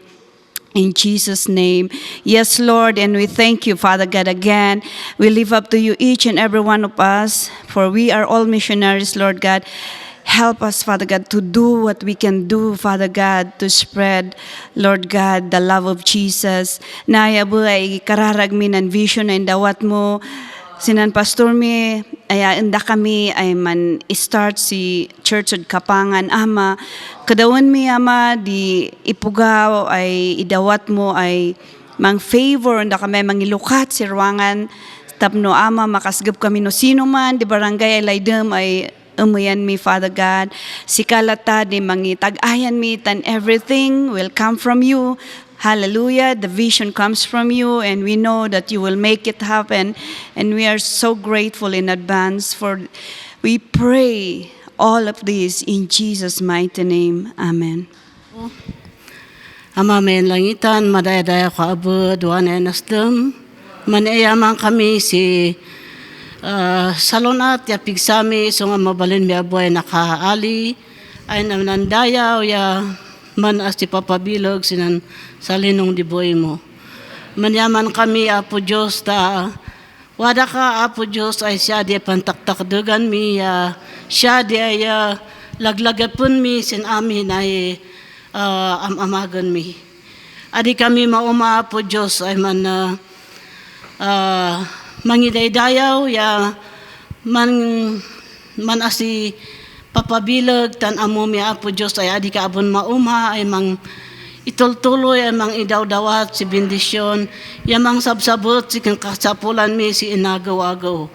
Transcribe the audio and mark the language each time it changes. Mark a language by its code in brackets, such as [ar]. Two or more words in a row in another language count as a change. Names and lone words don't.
[en] In Jesus' name. Yes, Lord, and we thank you, Father God, again. We lift up to you each and every one of us, for we are all missionaries, Lord God. Help us, Father God, to do what we can do, Father God, to spread, Lord God, the love of Jesus. [ibl] Nayabu ay kararag mi ng vision na indawat mo. Sinan Pastor mi, ay inda kami ay man start si Church of Kapangan, Ama. Kadawan mi, Ama, di ipugaw ay idawat mo ay mang favor, inda kami mangilukat si ruangan. Tapno, Ama, makasgab kami no sino man, di barangay ay laydem ay umuyan mi, [en] Father God. [ibl] Si kalata di mangitag-ayan mi, [en] and everything will come from you. Hallelujah, the vision comes from you, and we know that you will make it happen, and we are so grateful in advance for, we pray all of this in Jesus' mighty name. Amen. [ibl] Ama men langitan, madaya-daya ko abud, wana nasdem, manayamang kami si salonat, ya pigsami, so nga mabalin mi abuay nakaali, ay nandayaw, ya man as ti papabilog sinan salinong di boy mo. Manyaman kami, Apo Diyos, wada ka, Apo Diyos, ay siya di pantaktakdugan mi, siya di ay laglagapun mi, sin amin ay amamagan mi. Adi kami mauma, Apo Diyos, ay man mangidaydayaw, ya man asi papabilag, tan amo mi, Apo Diyos, ay adi ka abon mauma, ay mang itultuloy, ay mang idawdawat si bendisyon, ay mang sabsabot si kasapulan mi si inagaw-agaw.